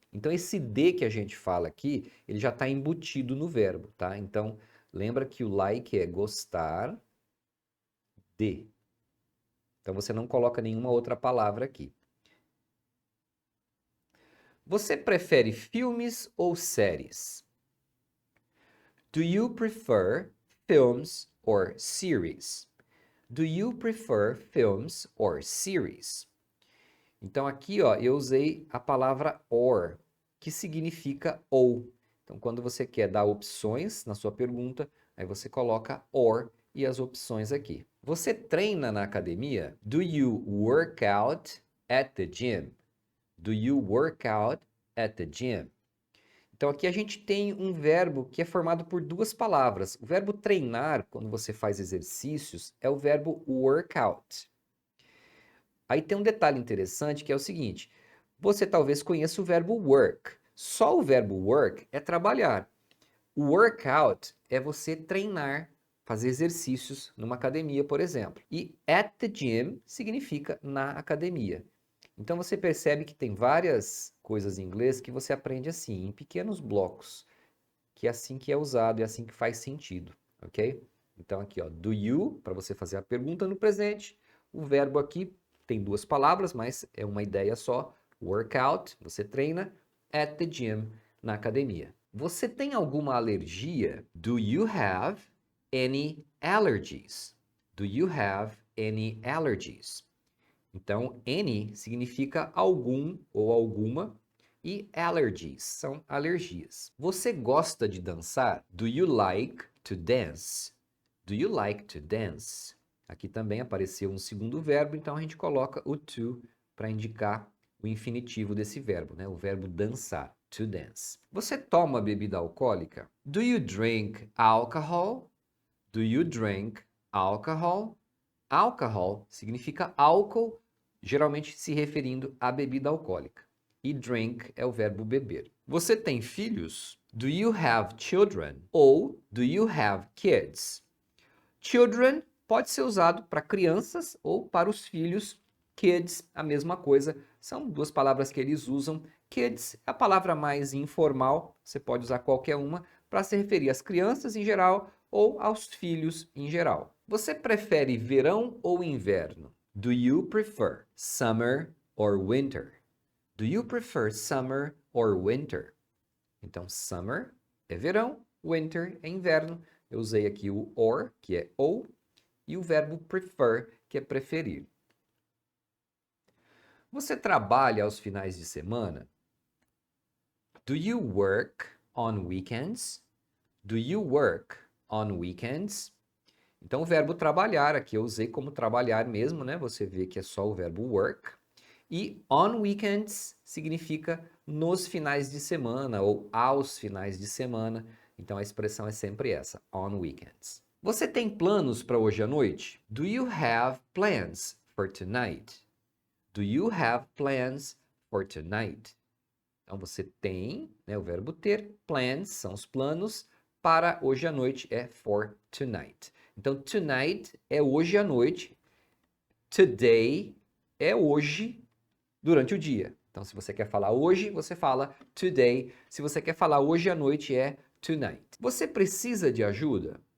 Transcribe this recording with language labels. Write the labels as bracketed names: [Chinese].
[Portuguese] Então, esse de que a gente fala aqui, ele já está embutido no verbo, tá? Então, lembra que o like é gostar de. Então, você não coloca nenhuma outra palavra aqui. Você prefere filmes ou séries? [English] Do you prefer films or series? Do you prefer films or series? [Portuguese] Então aqui, ó, eu usei a palavra or, que significa ou. Então quando você quer dar opções na sua pergunta, aí você coloca or e as opções aqui. Você treina na academia? [English] Do you work out at the gym? Do you work out at the gym? [Portuguese] Então aqui a gente tem um verbo que é formado por duas palavras. O verbo treinar, quando você faz exercícios, é o verbo workout. Aí tem um detalhe interessante que é o seguinte: você talvez conheça o verbo work. Só o verbo work é trabalhar. O workout é você treinar, fazer exercícios numa academia, por exemplo. E at the gym significa na academia. Então você percebe que tem várias coisas em inglês que você aprende assim, em pequenos blocos, que é assim que é usado e é assim que faz sentido, ok? Então aqui, ó, do you, para você fazer a pergunta no presente, o verbo aqui tem duas palavras, mas é uma ideia só. Workout, você treina, at the gym, na academia. Você tem alguma alergia? [English] Do you have any allergies? Do you have any allergies? [Portuguese] Então, any significa algum ou alguma e allergies são alergias. Você gosta de dançar? [English] Do you like to dance? Do you like to dance? [Portuguese] Aqui também apareceu um segundo verbo, então a gente coloca o to para indicar o infinitivo desse verbo, né? O verbo dançar, to dance. Você toma bebida alcoólica? [English] Do you drink alcohol? Do you drink alcohol? [Portuguese] Alcohol significa álcool, geralmente se referindo à bebida alcoólica. E drink é o verbo beber. Você tem filhos? [English] Do you have children? Ou do you have kids? [Portuguese] Children pode ser usado para crianças ou para os filhos. Kids, a mesma coisa. São duas palavras que eles usam. Kids é a palavra mais informal, você pode usar qualquer uma para se referir às crianças em geral ou aos filhos em geral. Você prefere verão ou inverno? [English] Do you prefer summer or winter? Do you prefer summer or winter? [Portuguese] Então, summer é verão, winter é inverno. Eu usei aqui o or, que é ou, e o verbo prefer, que é preferir. Você trabalha aos finais de semana? [English] Do you work on weekends? Do you work on weekends? [Portuguese] Então, o verbo trabalhar, aqui eu usei como trabalhar mesmo, né? Você vê que é só o verbo work. E on weekends significa nos finais de semana ou aos finais de semana. Então, a expressão é sempre essa, on weekends. Você tem planos para hoje à noite? [English] Do you have plans for tonight? Do you have plans for tonight? [Portuguese] Então, você tem, né, o verbo ter, plans são os planos, para hoje à noite é for tonight. Então, tonight é hoje à noite, today é hoje durante o dia. Então, se você quer falar hoje, você fala today. Se você quer falar hoje à noite, é tonight. Você precisa de ajuda?